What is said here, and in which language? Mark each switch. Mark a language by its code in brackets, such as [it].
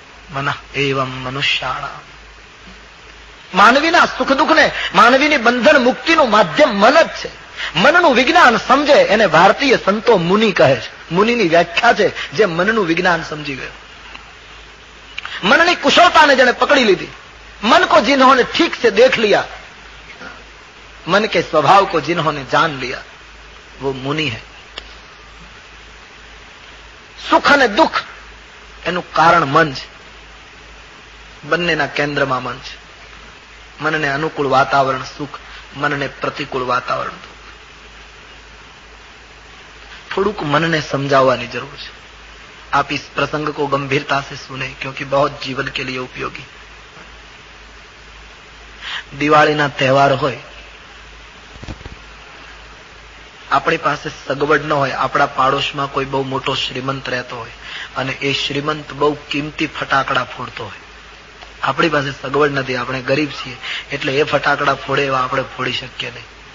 [gu] મન એવમ મનુષ્યાણામ. માનવીના સુખ દુઃખને, માનવીની બંધન મુક્તિનું માધ્યમ મન જ છે. મનનું વિજ્ઞાન સમજે એને ભારતીય સંતો મુનિ કહે છે. મુનિની વ્યાખ્યા છે જે મનનું વિજ્ઞાન સમજી ગયો. મનની કુશળતાને જેને પકડી લીધી. [hi] मन को जिन्होंने ठीक से देख लिया, मन के स्वभाव को जिन्होंने जान लिया, वो मुनि है. [gu] સુખ અને દુઃખ એનું કારણ મન છે. બંનેના કેન્દ્રમાં મન છે. મનને અનુકૂળ વાતાવરણ સુખ, મનને પ્રતિકૂળ વાતાવરણ દુઃખ. થોડુંક મનને સમજાવવાની જરૂર છે. [hi] आप इस प्रसंग को गंभीरता से सुने क्योंकि बहुत जीवन के लिए उपयोगी. [gu] દિવાળીના તહેવાર હોય, આપણી પાસે સગવડ ન હોય, આપણા પાડોશમાં કોઈ બહુ મોટો શ્રીમંત રહેતો હોય અને એ શ્રીમંત બહુ કિંમતી ફટાકડા ફોડતો હોય. આપણી પાસે સગવડ નથી, આપણે ગરીબ છીએ એટલે એ ફટાકડા ફોડે એવા આપણે ફોડી શકીએ નહીં.